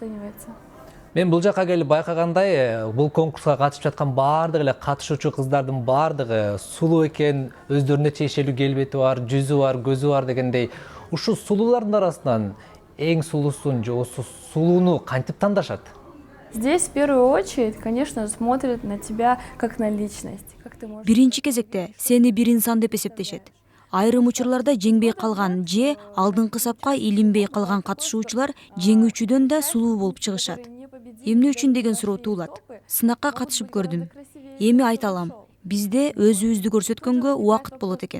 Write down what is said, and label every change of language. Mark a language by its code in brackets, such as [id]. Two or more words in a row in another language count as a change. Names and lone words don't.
[ky] Мен бул жака келип байкагандай, бул конкурска катышып жаткан баардык эле катышуучу кыздардын баардыгы сулуу экен, өздөрүнө тиешелүү келбети бар, жүзү бар, көзү бар дегендей. Ушул сулуулардын арасынан эң сулуусун же сулууну кантип тандашат? [ru] Здесь в первую очередь, конечно, смотрят на тебя как на личность. [ky] Биринчи кезекте сени бир инсан деп эсептешет. Айрым учурларда жеңбей калган же алдыңкы сапка илинбей калган катышуучулар жеңүүчүдөн да сулуу болуп чыгышат. Эмне үчүн деген суроо туулат. Сынакка катышып көрдүм. Эми айта алам, бизде өзүбүздү көрсөткөнгө убакыт болот экен.